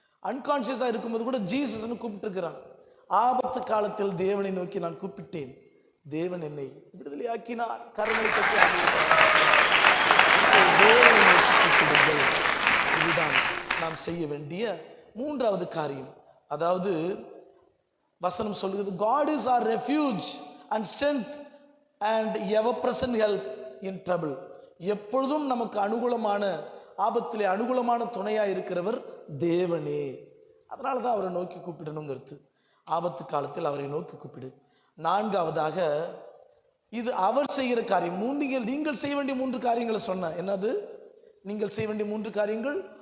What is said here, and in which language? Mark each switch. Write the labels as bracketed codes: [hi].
[ta] அன்கான்சியஸா இருக்கும்போது கூட ஜீசஸ்ன்னு கூப்பிட்டு இருக்கிறான். ஆபத்து காலத்தில் தேவனை நோக்கி நான் கூப்பிட்டேன். தேவன் என்னை விடுதலையாக்கினார். கரங்களை தட்டி தேவனை நோக்கி கூப்பிடுங்கள். இதுதான் நாம் செய்ய வேண்டிய மூன்றாவது காரியம். அதாவது வசனம் சொல்லுகிறது, [en] God is our refuge and strength and ever present help in trouble. [ta] எப்பொழுதும் நமக்கு அனுகூலமான, ஆபத்திலே அனுகூலமான துணையா இருக்கிறவர் தேவனே. அதனாலதான் அவரை நோக்கி கூப்பிடணுங்கிறது. ஆபத்து காலத்தில் அவரை நோக்கி கூப்பிடு. நான்காவதாக, இது அவர் செய்கிற காரியம். நீங்கள் செய்ய வேண்டிய 3 காரியங்களை சொன்ன. என்னது? நீங்கள் செய்ய வேண்டிய 3 காரியங்கள்.